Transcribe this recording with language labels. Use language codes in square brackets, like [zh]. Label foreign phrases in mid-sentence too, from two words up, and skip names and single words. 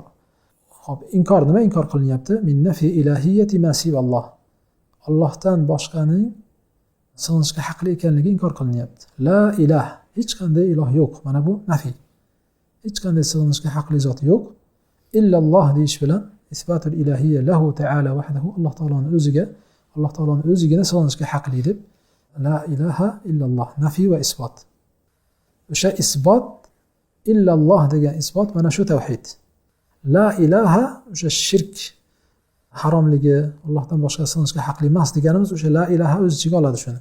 [uz] Xo'p, inkor nima inkor qilinyapti? [ar] من نفي إلهية ما سوى الله. [uz] Allohdan boshqaning sig'inishga haqli ekanligi inkor qilinyapti. [ar] لا إله, [uz] hech qanday iloh yo'q. Mana bu nafiy. Hech qanday sig'inishga haqli zot yo'q. [ar] Illalloh [uz] deyish bilan [ar] إثبات الإلهية له تعالى وحده, [uz] Alloh taoloning o'zigina sig'inishga haqli deb [ar] لا إله إلا الله, [uz] nafiy va isbot. O'sha isbot, illalloh degan isbot mana shu tavhid. [ar] لا إله [uz] o'sha shirk haromligi, Allohdan boshqa sig'inishga haqli emas deganimiz o'sha [ar] لا إله [uz] o'z ichiga oladi shuni.